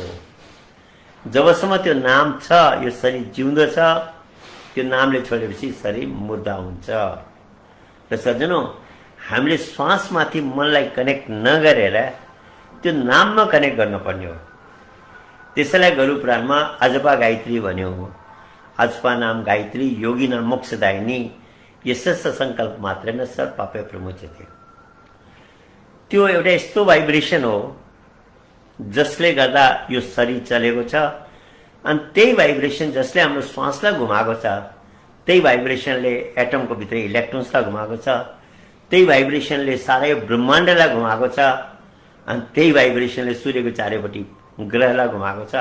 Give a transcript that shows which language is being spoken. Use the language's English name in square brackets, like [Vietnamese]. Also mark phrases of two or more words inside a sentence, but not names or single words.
[Nepali] जबसम्म त्यो नाम छ, यो शरीर जिउँदो छ, त्यो नामले छोडेपछि शरीर मुर्दा हुन्छ। र सज्जनौं, हामीले श्वासमाथि मनलाई कनेक्ट नगरेर त्यो नाममा कनेक्ट गर्नुपर्ने हो। त्यसैलाई गरुपुराणमा अजपा गायत्री भन्यो। [Sanskrit] अजपा नाम गायत्री योगी नाम मोक्षदायिनी यसस्य संकल्प मात्रेन सर्व पापे प्रमुच्यते। [Nepali] त्यो एउटा यस्तो भाइब्रेसन हो जसले गर्दा यो शरीर चलेको छ। अनि त्यही भाइब्रेसन जसले हाम्रो श्वासलाई घुमाएको छ, त्यही भाइब्रेसनले एटमको भित्र इलेक्ट्रोन्सलाई घुमाएको छ, त्यही भाइब्रेसनले सारै ब्रह्माण्डलाई घुमाएको छ, अनि त्यही भाइब्रेसनले सूर्यको चारैपट्टि ग्रहलाई घुमाएको छ।